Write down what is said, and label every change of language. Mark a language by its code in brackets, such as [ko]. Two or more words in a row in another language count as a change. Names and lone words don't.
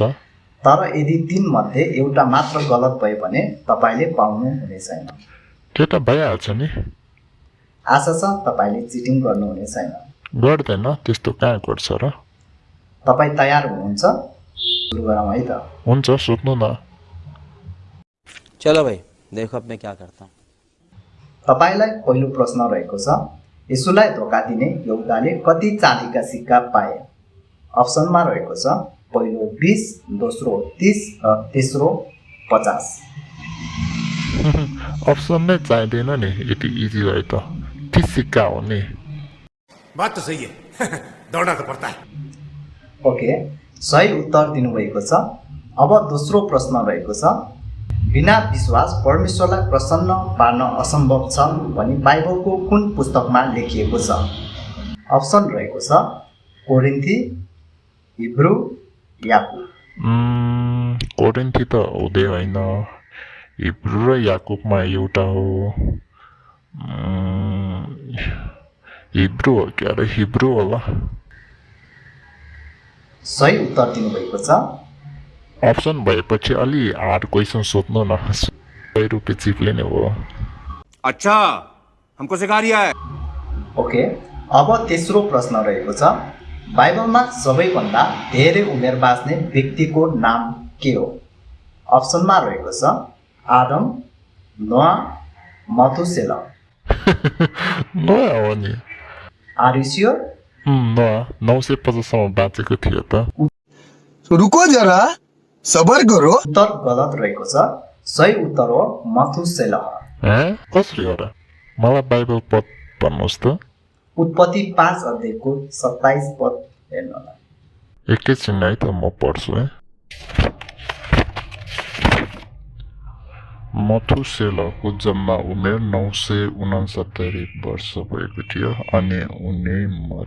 [ne] तर यदि 3 मध्ये एउटा मात्र गलत भयो भने तपाईँले पाउनु हुने छैन। त्यो त भइहाल्छ नि। आशा छ तपाईँले चिटिङ गर्नुहुने छैन। गर्दैन, त्यस्तो कहाँ गर्छ र। तपाईँ तयार हुनुहुन्छ? सुरु गरौँ है त। हुन्छ, सोध्नु न। [hi] चलो भाई देखो अब मैं क्या करता हूँ। [ne] तपाईँलाई पहिलो प्रश्न रहेको छ, यीशुलाई धोका दिने यहुदाले कति चाँदीका सिक्का पाए? अप्सनमा रहेको छ, पहिलो 20, दोस्रो 30 र तेस्रो 50। अप्सन नै चाहिँदैन नि, यति इजी रहे त। 30 सिक्का हो नि। [hi] बात तो सही है दौड़ना तो पड़ता है। [ne] ओके, सही उत्तर दिनुभएको छ। अब दोस्रो प्रश्न रहेको छ, बिना विश्वास परमेश्वरलाई प्रसन्न पार्न असम्भव छ भनी बाइबलको कुन पुस्तकमा लेखिएको छ? अप्सन रहेको छ, कोरिन्थी, हिब्रू, याकुब। कोरिन्थी त हुँदै होइन, हिब्रू र याकुबमा एउटा हो। हिब्रू हो क्या अरे? हिब्रू होला। सही उत्तर दिनुभएको छ। अप्सन भएपछि अलि [en] hard question [ne] सोध्नु न। 100 रुपियाँ चिप्लिने हो। [hi] अच्छा हमको सिखा रिया है। [ne] ओके, अब तेस्रो प्रश्न रहेको छ, बाइबलमा सबैभन्दा धेरै उमेर बाँच्ने व्यक्तिको नाम के हो? अप्सनमा रहेको छ, आदम, नोआ, मथुसेला। नयाँ हो नि। [en] Are you sure? [ne] नयाँ 950सम्म बाँचेको थियो त। [hi] रुको जरा, सबर करो। [ne] उत्तर गलत रहेको छ। सही उत्तर हो मथुसेला। कसरी हो र? मलाई बाइबल पद भन्नुहोस् त। उत्पत्ति 5 अध्यायको 27 पद हेर्नु होला। एकैछिन है त, म पढ्छु है। मथुसेलाको जम्मा उमेर 969 वर्ष भएको थियो अनि उनी मरे।